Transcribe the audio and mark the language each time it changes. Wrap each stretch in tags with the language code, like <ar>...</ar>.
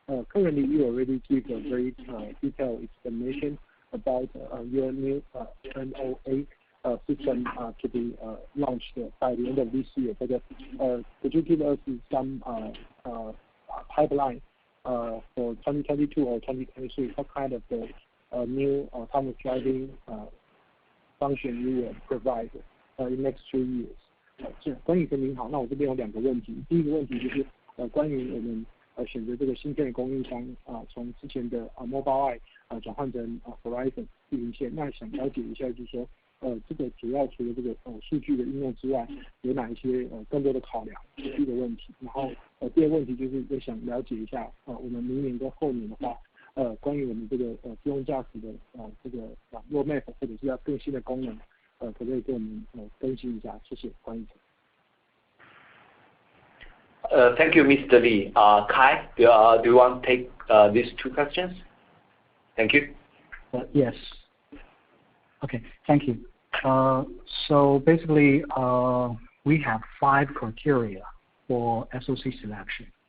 <en>Currently, you already give a very detailed explanation about your new NOA system to be launched by the end of this year. But could you give us some pipeline for 2022 or 2023? What kind of new autonomous driving function you will provide in the next 2 years?</en> <zh>关宇哥您好，那我这边有2个问题。第一个问题就是关于我们选择这个芯片的供应商从之前的Mobileye转换成Horizon 地平线，那想了解一下，就是说这个主要除了这个数据的应用之外，有哪一些更多的考量？这是第一个问题。然后第二个问题就是我想了解一下我们明年跟后年的话，关于我们这个自动驾驶的这个roadmap或者是要更新的功能，可不可以跟我们更新一下？谢谢关宇。</zh> <en>Thank you, Mr. Lee. Kai, do you want to take these two questions? Thank you. Yes. Okay, thank you. So basically, we have 5 criteria for SoC selection.</en>